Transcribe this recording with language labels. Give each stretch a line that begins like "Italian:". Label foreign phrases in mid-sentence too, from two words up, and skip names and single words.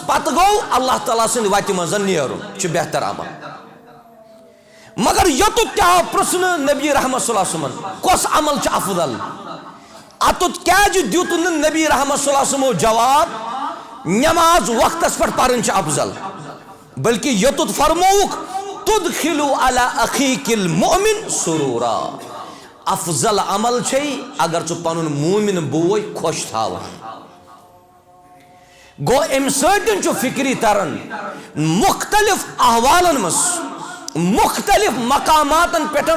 Kashmiri: पत गो अल्लाह ताला सिंद वत मज नेरुन छ बेहतर अमल मगर यत क्या प्रश्न नबी रहमत
Arabic: صلى الله عليه وسلم
Kashmiri: कस अमल छ अफदल अतुत क्या दुत नबी रहमत
Arabic: صلى الله عليه وسلم
Kashmiri: जवाब नमाज वक्तस पर परन छ अफजल बल्कि यतुत फरमौक
Arabic: تدخل على أخيك المؤمن سرورا
Kashmiri: अफजल अमल छै अगर छु पनुन मुमिन बोय खुश थावन गो अम सतन छु फिक्री तरन मुख्तलिफ अहवालन मस मुख्तलिफ मकामातन पेटन